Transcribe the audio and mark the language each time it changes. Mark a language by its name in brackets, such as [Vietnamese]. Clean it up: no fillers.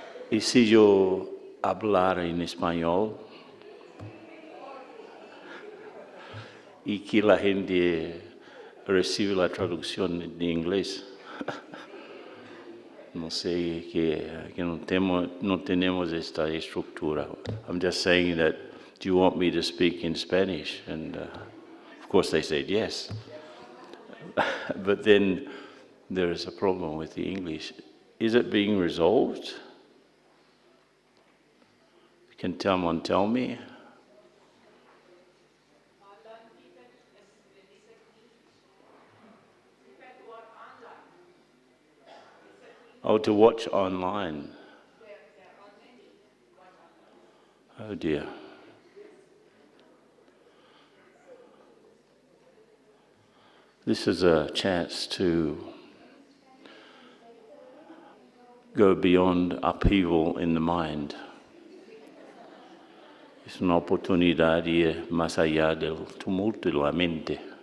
[Spanish] Y si yo hablar en español y que la gente recibe la traducción en inglés, no sé que no tenemos esta estructura. [English] I'm just saying that, do you want me to speak in Spanish? And of course they said yes. But then there is a problem with the English. Is it being resolved? Can someone tell me? Oh, to watch online. Oh dear. This is a chance to go beyond upheaval in the mind. [Spanish] Es una oportunidad de ir más allá del tumulto de la mente.